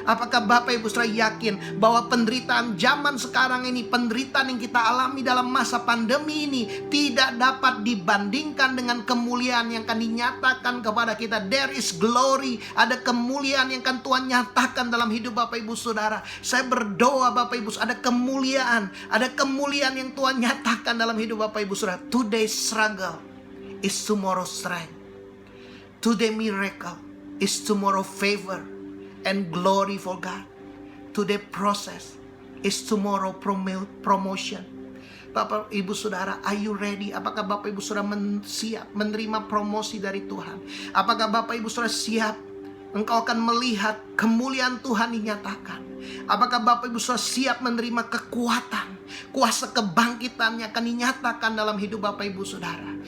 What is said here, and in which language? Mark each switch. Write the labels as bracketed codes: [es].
[id] Apakah Bapak Ibu Saudara yakin bahwa penderitaan zaman sekarang ini, penderitaan yang kita alami dalam masa pandemi ini tidak dapat dibandingkan dengan kemuliaan yang akan dinyatakan kepada kita. There is glory, ada kemuliaan yang akan Tuhan nyatakan dalam hidup Bapak Ibu Saudara. Saya berdoa Bapak Ibu, ada kemuliaan yang Tuhan nyatakan dalam hidup Bapak Ibu Saudara. [en] Today's struggle is tomorrow's strength. Today miracle is tomorrow favor and glory for God. Today process is tomorrow promotion. Bapak Ibu Saudara, are you ready? [id] Apakah Bapak Ibu Saudara siap menerima promosi dari Tuhan? Apakah Bapak Ibu Saudara siap? Engkau akan melihat kemuliaan Tuhan dinyatakan. Apakah Bapak Ibu Saudara siap menerima kekuatan, kuasa kebangkitan yang akan dinyatakan dalam hidup Bapak Ibu Saudara?